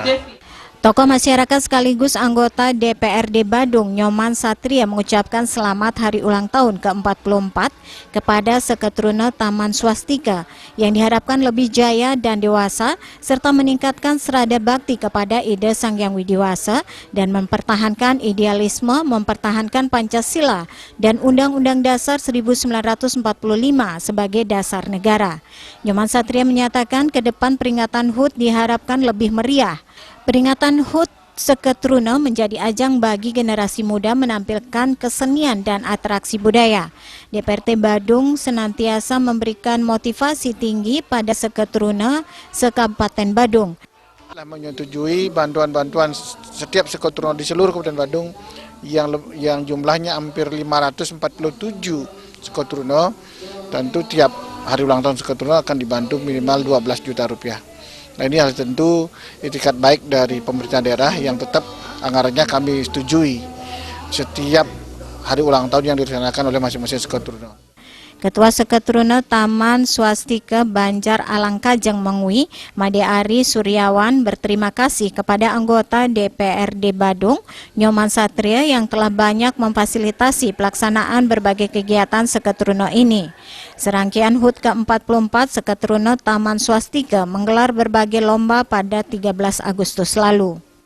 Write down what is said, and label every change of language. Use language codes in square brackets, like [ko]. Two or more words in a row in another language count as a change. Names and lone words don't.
[id] Tokoh masyarakat sekaligus anggota DPRD Badung, Nyoman Satria mengucapkan selamat hari ulang tahun ke-44 kepada Seketruna Taman Swastika yang diharapkan lebih jaya dan dewasa serta meningkatkan serada bakti kepada ide Sang Hyang Widiwasa dan mempertahankan idealisme, mempertahankan Pancasila dan Undang-Undang Dasar 1945 sebagai dasar negara. Nyoman Satria menyatakan ke depan peringatan HUT diharapkan lebih meriah. Peringatan HUT Seketruna menjadi ajang bagi generasi muda menampilkan kesenian dan atraksi budaya. DPRD Badung senantiasa memberikan motivasi tinggi pada Seketruna se-Kabupaten Badung. Menyetujui bantuan-bantuan setiap Seketruna di seluruh Kabupaten Badung yang jumlahnya hampir 547 Seketruna. Tentu tiap hari ulang tahun Seketruna akan dibantu minimal 12 juta rupiah. Nah, ini harus tentu itikat baik dari pemerintah daerah yang tetap anggarannya kami setujui setiap hari ulang tahun yang direncanakan oleh masing-masing Seketruna. Ketua Seketruna Taman Swastika Banjar Alangkajeng Mengwi, Made Ari Suryawan berterima kasih kepada anggota DPRD Badung, Nyoman Satria yang telah banyak memfasilitasi pelaksanaan berbagai kegiatan Seketruna ini. Serangkaian HUT ke-44 Seketruna Taman Swastika menggelar berbagai lomba pada 13 Agustus lalu.